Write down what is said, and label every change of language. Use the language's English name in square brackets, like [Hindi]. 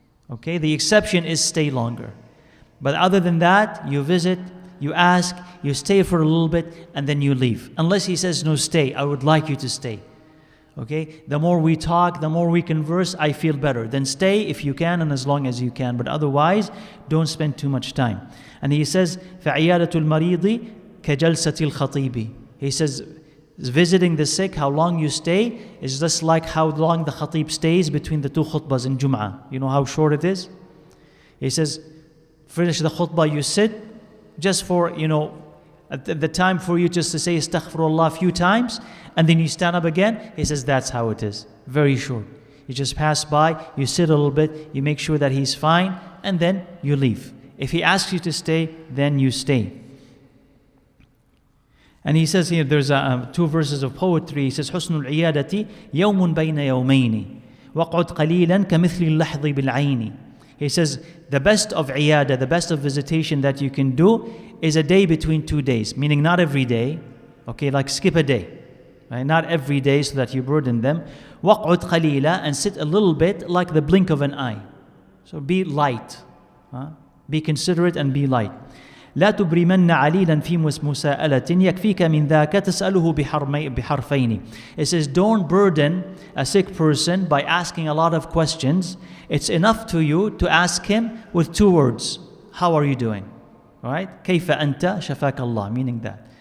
[English] Okay, the exception is stay longer. But other than that, you visit, you ask, you stay for a little bit, and then you leave. Unless he says, no, stay, I would like you to stay. Okay, the more we talk, the more we converse, I feel better. Then stay if you can and as long as you can. But otherwise, don't spend too much time. And he says, [Arabic] فَعِيَادَةُ الْمَرِيضِ كَجَلْسَةِ الْخَطِيبِ. [English] He says, visiting the sick, how long you stay, is just like how long the khatib stays between the two khutbahs in Jum'ah. You know how short it is? He says, finish the khutbah, you sit, just for, at the time for you just to say astaghfirullah a few times, and then you stand up again. He says, that's how it is. Very short. You just pass by, you sit a little bit, you make sure that he's fine, and then you leave. If he asks you to stay, then you stay. And he says here, there's two verses of poetry. He says, [Arabic] حُسْنُ الْعِيَادَةِ يَوْمٌ بَيْنَ يَوْمَيْنِ وَقْعُدْ قَلِيلًا كَمِثْلِ اللَّحْظِ بِالْعَيْنِ. [English] He says, the best of iyada, the best of visitation that you can do is a day between 2 days, meaning not every day, okay, like skip a day, right? Not every day so that you burden them. [Arabic] وَقْعُدْ قَلِيلًا, [English] and sit a little bit like the blink of an eye. So be light, be considerate and be light. [Arabic] لا تبرمن عليلا في مساءلة يكفيك من ذاك تسأله بحرفين. [English] It says, don't burden a sick person by asking a lot of questions. It's enough to you to ask him with 2 words. How are you doing? Right? [Arabic] كيف أنت شفاك الله, [English] meaning that.